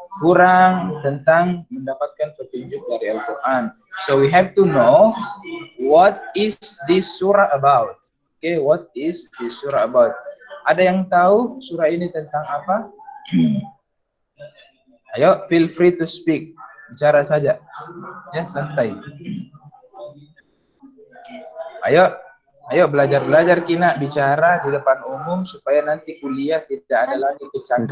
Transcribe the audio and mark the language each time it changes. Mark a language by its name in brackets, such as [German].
[Indonesian] Kurang tentang mendapatkan petunjuk dari Al-Quran. [English] So we have to know what is this surah about. Okay, what is this surah about? [Indonesian] Ada yang tahu surah ini tentang apa? Ayo, [English] feel free to speak. [Indonesian] Bicara saja. Ya, santai. Ayo belajar kina bicara di depan umum supaya nanti kuliah tidak ada lagi kecanggungan.